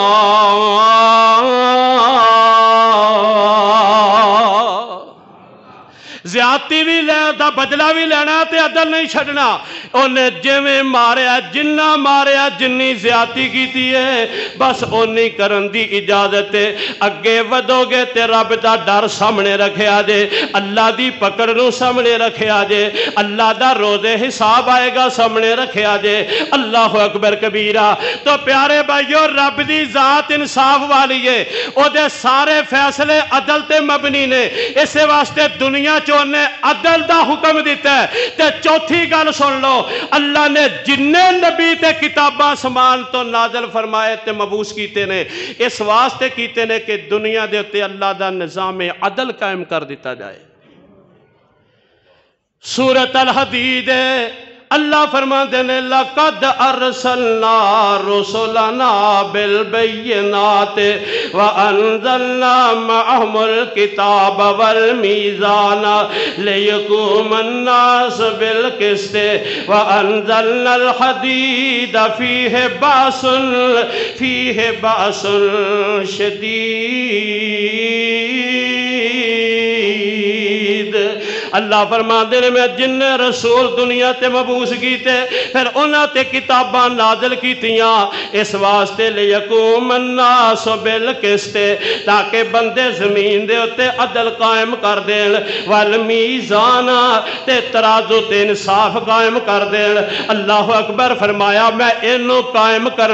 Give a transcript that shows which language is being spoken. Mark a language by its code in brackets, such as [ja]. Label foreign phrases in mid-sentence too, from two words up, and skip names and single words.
[pa] زیادتی بھی دا بدلہ بھی لینا تے عدل نہیں چھڑنا انہیں جویں ماریا جنہ ماریا جنی زیادتی کیتی ہے بس اونی کرن دی اجازت ہے اگے ودو گے تے رب دا ڈر سامنے رکھیا جے اللہ دی پکڑ نو سامنے رکھیا جے اللہ دا روز حساب آئے گا سامنے رکھیا جے اللہ اکبر کبیرہ تو پیارے بھائیو رب دی ذات انصاف والی ہے او دے سارے فیصلے عدل تے مبنی نے اسے واسطے دنیا نے عدل دا حکم دیتا ہے تے چوتھی گل سن لو اللہ نے جننے نبی تے کتاباں سمان تو نازل فرمائے تے مبعوث کیتے نے اس واسطے کیتے نے کہ دنیا دے اتے اللہ دا نظام عدل قائم کر دیتا جائے سورۃ الحدید اللہ فرماتے ہیں [ar] لَقَدْ أَرْسَلْنَا رُسُلَنَا بِالْبَيِّنَاتِ وَأَنزَلْنَا مَعَهُمُ الْكِتَابَ وَالْمِيزَانَ لِيَقُومَ النَّاسُ بِالْقِسْطِ وَأَنزَلْنَا الْحَدِيدَ فِيهِ بَأْسٌ شَدِيدٌ [pa] اللہ فرماتے ہیں میں جن رسول دنیا تے مبعوث کیتے پھر انہاں تے کتاباں نازل کیتیاں اس واسطے [ar] لیقوم الناس بالقسط [pa] تاکہ بندے زمین دے اتے عدل قائم کر دین والمیزان تے ترازو تے انصاف قائم کر دین اللہ اکبر فرمایا میں انو قائم کرن